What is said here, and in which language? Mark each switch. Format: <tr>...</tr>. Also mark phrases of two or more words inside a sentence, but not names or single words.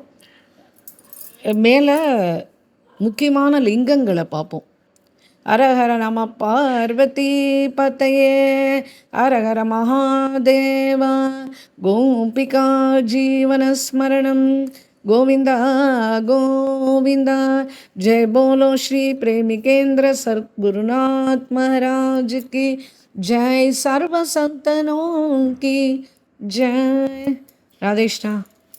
<ta>மேலே முக்கியமான லிங்கங்களை பார்ப்போம்.</ta> <sa>हरहर नम पार्वती पतये हरहर महादेवा गोपिका जीवनस्मरणम् गोविन्दा गोविन्दा.</sa> <hi>जय बोलो श्री प्रेमिकेंद्र सद्गुरुनाथ महाराज की जय. सर्व संतनों की जय. राधेष्णा.</hi>